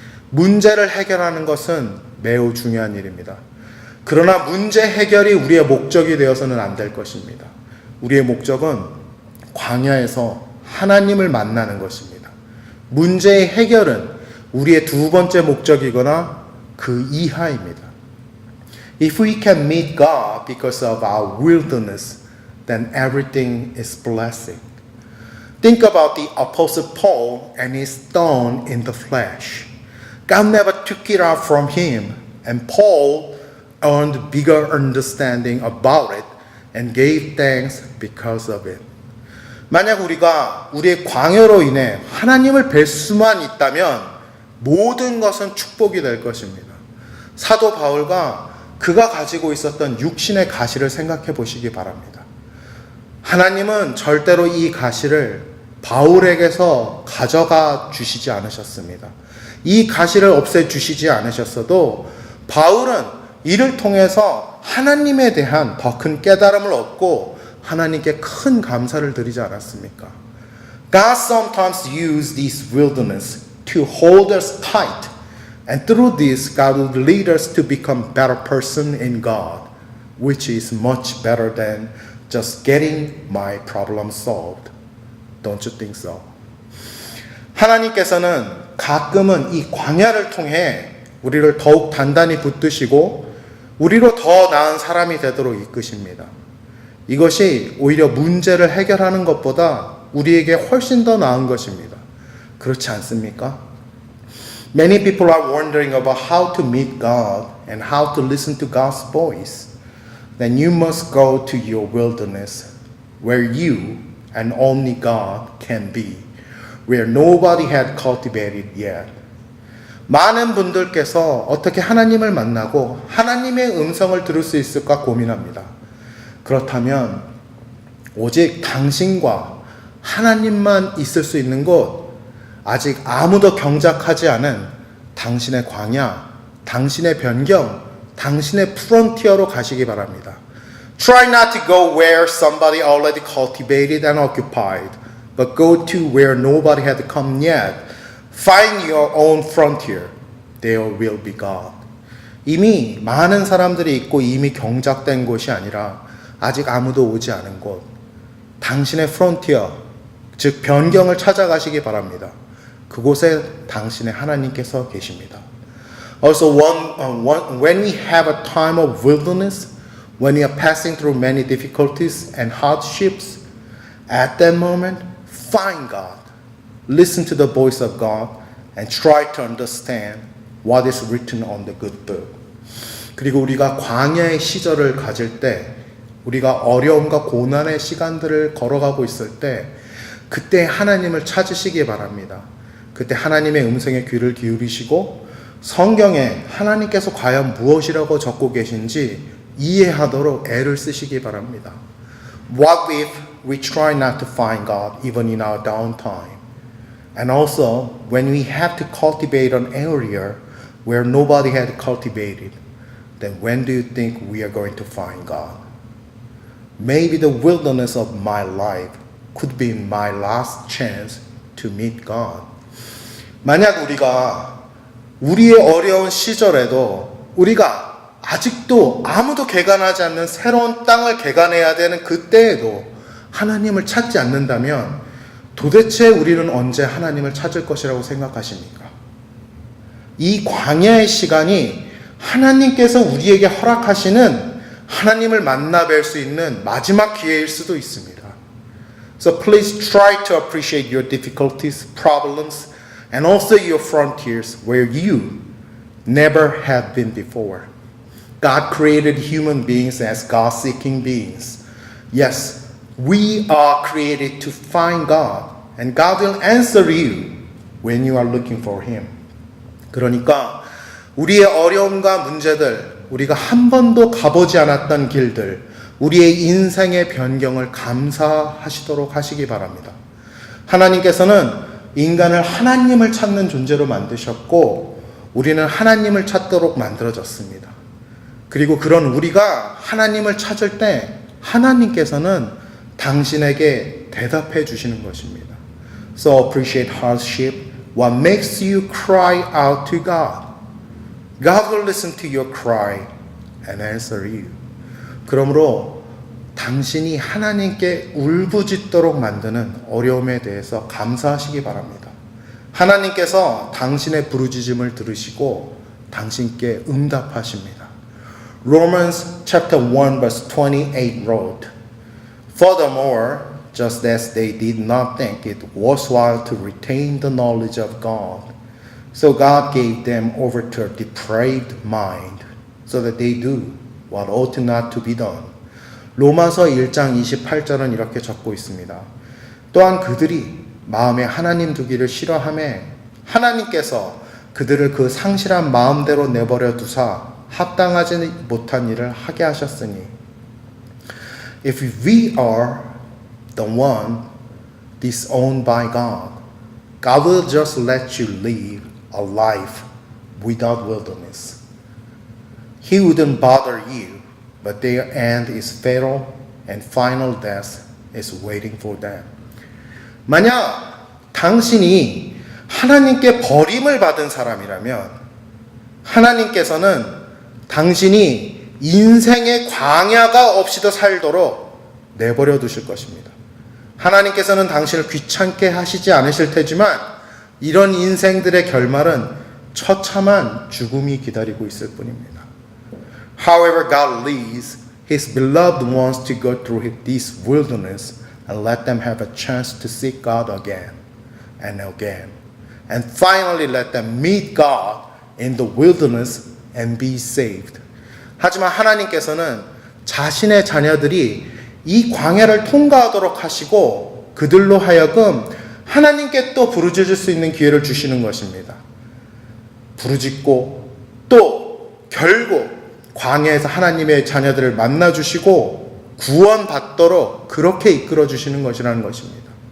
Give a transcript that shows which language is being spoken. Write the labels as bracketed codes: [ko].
[ko] 문제를 해결하는 것은 매우 중요한 일입니다. 그러나 문제 해결이 우리의 목적이 되어서는 안 될 것입니다. 우리의 목적은 광야에서 하나님을 만나는 것입니다. 문제의 해결은 우리의 두 번째 목적이거나 그 이하입니다. [en] If we can meet God because of our wilderness, then everything is blessing. Think about the Apostle Paul and his thorn in the flesh. God never took it out from him, and Paul earned bigger understanding about it and gave thanks because of it. [ko] 만약 우리가 우리의 광야로 인해 하나님을 뵐 수만 있다면 모든 것은 축복이 될 것입니다. 사도 바울과 그가 가지고 있었던 육신의 가시를 생각해 보시기 바랍니다. 하나님은 절대로 이 가시를 바울에게서 가져가 주시지 않으셨습니다. 이 가시를 없애 주시지 않으셨어도 바울은 이를 통해서 하나님에 대한 더 큰 깨달음을 얻고 하나님께 큰 감사를 드리지 않았습니까? [en] God sometimes uses these wilderness to hold us tight, and through this, God will lead us to become better person in God, which is much better than just getting my problem solved. Don't you think so? [ko] 하나님께서는 가끔은 이 광야를 통해 우리를 더욱 단단히 붙드시고 우리로 더 나은 사람이 되도록 이끄십니다. 이것이 오히려 문제를 해결하는 것보다 우리에게 훨씬 더 나은 것입니다. 그렇지 않습니까? [en] Many people are wondering about how to meet God and how to listen to God's voice. Then you must go to your wilderness where you and only God can be, where nobody had cultivated yet. [ko] 많은 분들께서 어떻게 하나님을 만나고 하나님의 음성을 들을 수 있을까 고민합니다. 그렇다면 오직 당신과 하나님만 있을 수 있는 곳, 아직 아무도 경작하지 않은 당신의 광야, 당신의 변경, 당신의 프론티어로 가시기 바랍니다. [en] Try not to go where somebody already cultivated and occupied, but go to where nobody had come yet. Find your own frontier. There will be God. [ko] 이미 많은 사람들이 있고 이미 경작된 곳이 아니라 아직 아무도 오지 않은 곳, 당신의 프론티어, 즉 변경을 찾아가시기 바랍니다. 그곳에 당신의 하나님께서 계십니다. [en] Also, when we have a time of wilderness, when we are passing through many difficulties and hardships, at that moment, find God. Listen to the voice of God and try to understand what is written on the good book. [ko] 그리고 우리가 광야의 시절을 가질 때, 우리가 어려움과 고난의 시간들을 걸어가고 있을 때, 그때 하나님을 찾으시기 바랍니다. 그때 하나님의 음성에 귀를 기울이시고 성경에 하나님께서 과연 무엇이라고 적고 계신지 이해하도록 애를 쓰시기 바랍니다. [en] What if we try not to find God even in our downtime? And also, when we have to cultivate an area where nobody had cultivated, then when do you think we are going to find God? Maybe the wilderness of my life could be my last chance to meet God. [ko] 만약 우리가 우리의 어려운 시절에도 우리가 아직도 아무도 개간하지 않는 새로운 땅을 개간해야 되는 그때에도 하나님을 찾지 않는다면 도대체 우리는 언제 하나님을 찾을 것이라고 생각하십니까? 이 광야의 시간이 하나님께서 우리에게 허락하시는 하나님을 만나 뵐 수 있는 마지막 기회일 수도 있습니다. [en] So please try to appreciate your difficulties, problems, and also your frontiers where you never have been before. God created human beings as God-seeking beings. Yes, we are created to find God, and God will answer you when you are looking for Him. [ko] 그러니까 우리의 어려움과 문제들, 우리가 한 번도 가보지 않았던 길들, 우리의 인생의 변경을 감사하시도록 하시기 바랍니다. 하나님께서는 인간을 하나님을 찾는 존재로 만드셨고 우리는 하나님을 찾도록 만들어졌습니다. 그리고 그런 우리가 하나님을 찾을 때 하나님께서는 당신에게 대답해 주시는 것입니다. [en] So appreciate hardship. What makes you cry out to God? God will listen to your cry and answer you. [ko] 그러므로 당신이 하나님께 울부짖도록 만드는 어려움에 대해서 감사하시기 바랍니다. 하나님께서 당신의 부르짖음을 들으시고 당신께 응답하십니다. [en] Romans chapter 1 verse 28 wrote, Furthermore, just as they did not think it worthwhile to retain the knowledge of God, so God gave them over to a depraved mind, so that they do what ought not to be done. [ko] 로마서 1장 28절은 이렇게 적고 있습니다. 또한 그들이 마음에 하나님 두기를 싫어하며 하나님께서 그들을 그 상실한 마음대로 내버려 두사 합당하지 못한 일을 하게 하셨으니 [en] If we are the one disowned by God, God will just let you live a life without wilderness. He wouldn't bother you, but their end is fatal and final death is waiting for them. [ko] 만약 당신이 하나님께 버림을 받은 사람이라면 하나님께서는 당신이 인생의 광야가 없이도 살도록 내버려 두실 것입니다. 하나님께서는 당신을 귀찮게 하시지 않으실 테지만 이런 인생들의 결말은 처참한 죽음이 기다리고 있을 뿐입니다. [en] However, God leads His beloved ones to go through this wilderness and let them have a chance to seek God again and again. And finally let them meet God in the wilderness and be saved. [ko] 하지만 하나님께서는 자신의 자녀들이 이 광야를 통과하도록 하시고 그들로 하여금 하나님께 또 부르짖을 수 있는 기회를 주시는 것입니다. 부르짖고 또 결국 광야에서 하나님의 자녀들을 만나주시고 구원받도록 그렇게 이끌어 주시는 것이라는 것입니다.